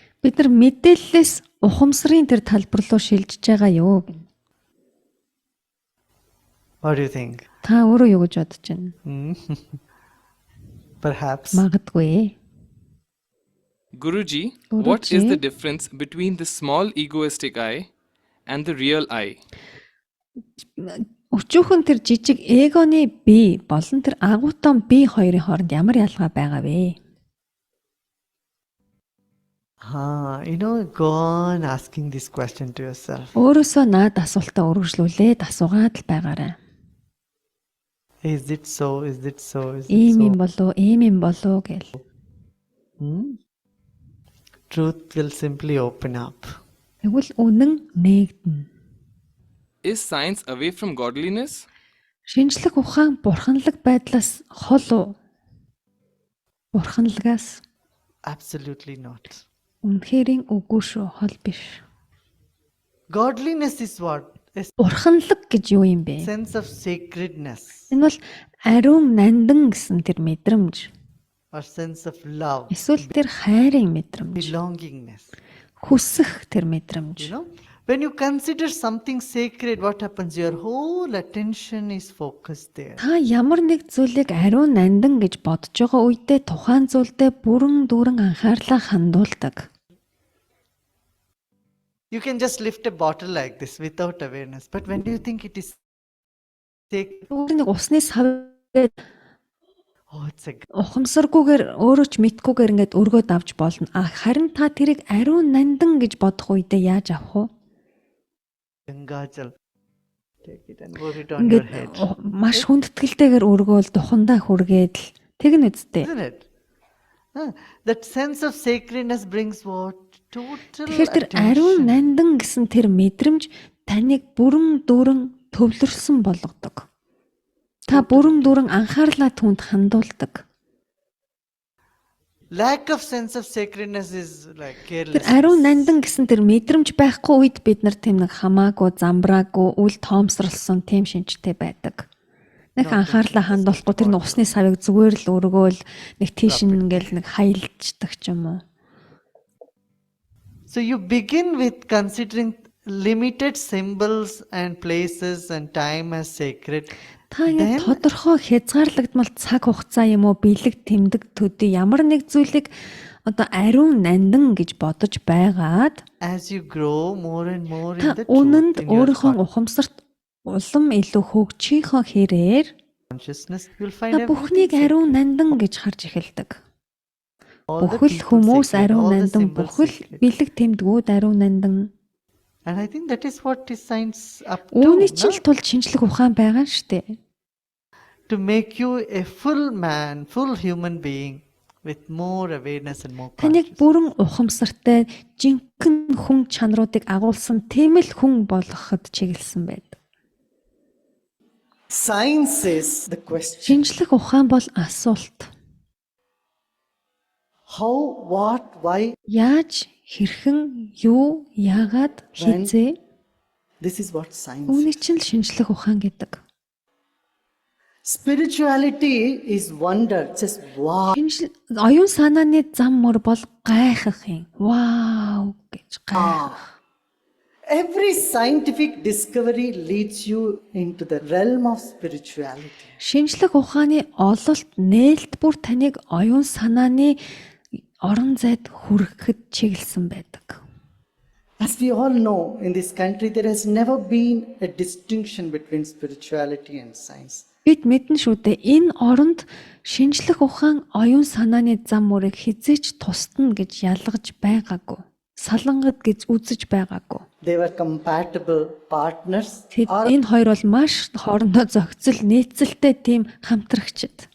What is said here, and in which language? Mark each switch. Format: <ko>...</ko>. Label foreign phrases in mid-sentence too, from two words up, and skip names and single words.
<mn>Бид нар мэдээллээс ухамсарын тэр талбар руу шилжиж байгаа юу?</mn> <en>What do you think?</en> <mn>Та өөрөө юу гэж бодож байна?</mn> <en>Perhaps.</en> <mn>Магадгүй.</mn> <en>Guruji, what is Guruji. the difference between the small egoistic I and the real I?</en> <mn>Өчүүхэн тэр жижиг эгоны би болон тэр агуутан би хоёрын хооронд ямар ялгаа байгаа вэ?</mn> <en>Go on asking this question to yourself.</en> <mn>Өөрөөсөө наад асуултаа өргөжлүүлээд асуугаад л байгаарай.</mn> <en>Is it so? Is it so? Is it</en> <mn>Ийм юм</mn> <en>so?</en> <mn>болов, ийм юм болов гэл.</mn> <en>Truth will simply open up.</en> <mn>Тэгвэл үнэн нээгдэнэ.</mn> <en>Is science away from godliness?</en> <mn>Шинжлэх ухаан бурханлаг байдлаас хол уу? Бурханлагаас</mn> <en>Absolutely not.</en> <mn>үнэхэрийн үгүй шүү, хол биш.</mn> <en>Godliness is what? A</en> <mn>Бурханлаг гэж юу юм бэ?</mn> <en>sense of sacredness</en> <mn>Энэ бол ариун нандан гэсэн тэр мэдрэмж.</mn> <en>or sense of love,</en> <mn>Эсвэл тэр хайрын мэдрэмж.</mn> <en>belongingness.</en> <mn>Хүсэх тэр мэдрэмж.</mn> <en>When you consider something sacred, what happens? Your whole attention is focused there.</en> <mn>Та ямар нэг зүйлийг ариун нандан гэж бодож байгаа үедээ тухайн зүйлдээ бүрэн дүүрэн анхаарлаа хандуулдаг.</mn> <en>You can just lift a bottle like this without awareness. But when do you think it is sacred?</en> <mn>Нэг усны савд</mn> <en>Oh, it's a</en> <mn>ухамсаргүйгээр өөрөө ч мэдгүйгээр ингээд өргөөд авч болно. Харин та тэрийг ариун нандан гэж бодох үедээ яаж авах вэ?</mn> <en>Gangajal. Take it and put it on your head.</en> <mn>Ингээд маш хүндэтгэлтэйгээр өргөөл духандаа хүргээд л тэгнэ үсттэй.</mn> <en>Isn't it? That sense of sacredness brings what? Total</en> <mn>Тэгэхээр тэр ариун</mn> <en>attention.</en> <mn>нандан гэсэн тэр мэдрэмж таныг бүрэн дүүрэн төвлөрсөн болгодог. Та бүрэн дүүрэн анхаарлаа түүнд хандуулдаг.</mn> <en>Lack of sense of sacredness is like</en> <mn>Тэр</mn> <en>carelessness.</en> <mn>ариун нандан гэсэн тэр мэдрэмж байхгүй үед бид нар тийм нэг хамаагүй, замбраагүй, үл тоомсролсон тийм шинжтэй байдаг. Нэг анхаарлаа хандуулахгүй тэр нэг усны савыг зүгээр л өргөөл нэг тийш ингээл нэг хаялждаг ч юм уу.</mn> <en>So you begin with considering limited symbols and places and time as sacred.</en> <mn>Та ингэ тодорхой хязгаарлагдмал цаг хугацаа юм уу бэлэг тэмдэг төдий ямар нэг зүйлийг одоо ариун нандан гэж бодож байгаад</mn> <en>As you grow more and more</en> <mn>та</mn> <en>in the</en> <mn>үнэнд</mn> <en>truth in your</en> <mn>өөрийнхөө ухамсарт улам илүү хөгжихийнхөө хэрээр</mn> <en>consciousness, you'll find</en> <mn>та бүхнийг</mn> <en>everything</en> <mn>ариун нандан гэж харж эхэлдэг.</mn> <en>sacred. All the</en> <mn>Бүхэл</mn> <en>people</en> <mn>хүмүүс</mn> <en>sacred,</en> <mn>ариун</mn> <en>all the</en> <mn>нандан,</mn> <en>symbols</en> <mn>бүхэл</mn> <en>sacred.</en> <mn>бэлэг тэмдгүүд ариун нандан.</mn> <en>And I think that is what is science up to,</en> <mn>Үүний чинь</mn> <en>no?</en> <mn>л тулд шинжлэх ухаан байгаа шүү дээ.</mn> <en>To make you a full man, full human being with more awareness and more</en> <mn>Таныг</mn> <en>consciousness.</en> <mn>бүрэн ухамсартай жинхэнэ хүн чанаруудыг агуулсан тийм л хүн болгоход чиглэсэн байдаг.</mn> <en>Science is the question.</en> <mn>Шинжлэх ухаан бол асуулт.</mn> <en>How, what, why?</en> <mn>Яаж, хэрхэн, юу, яагаад, хизээ</mn> <en>This is what science</en> <mn>үүний</mn> <en>is.</en> <mn>чинь л шинжлэх ухаан гэдэг.</mn> <en>Spirituality is wonder. Just wow.</en> <mn>Оюун санааны зам мөр бол гайхах юм. Вау гэж гайхах.</mn> <en>Every scientific discovery leads you into the realm of spirituality.</en> <mn>Шинжлэх ухааны ололт нээлт бүр таныг оюун санааны орон зайд хүрэхэд чиглэсэн байдаг.</mn> <en>As we all know, in this country, there has never been a distinction between spirituality and science.</en> <mn>Бид мэднэ шүү дээ энэ оронд шинжлэх ухаан оюун санааны зам мөрийг хизээч тусдна гэж ялгаж байгаагүй. Салангад гэж үзэж байгаагүй.</mn> <en>They were compatible partners.</en> <mn>Тэд</mn> <en>Or</en> <mn>энэ хоёр бол маш хоорондоо зохицол нийцэлтэй тийм хамтрагчид.</mn>